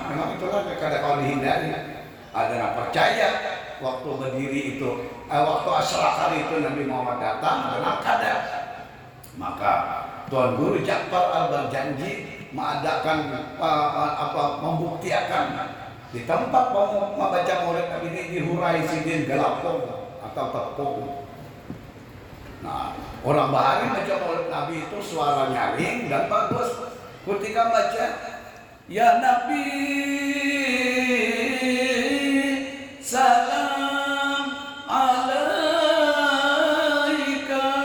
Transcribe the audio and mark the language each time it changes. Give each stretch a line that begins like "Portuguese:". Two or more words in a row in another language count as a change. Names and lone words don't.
Indonesian: Memang itulah kadang kalau dihindari. Ada yang percaya waktu berdiri itu, waktu asyrafal itu Nabi Muhammad datang, ada yang kada. Maka Tuan Guru Ja'far berjanji mengadakan membuktikan di tempat membaca maulid Nabi ini di Hurai Sidin Galapung atau Tepung. Nah, orang Bahari baca maulid Nabi itu suara nyaring dan bagus.
Arabic: Ketika baca ya Nabi salam alaika.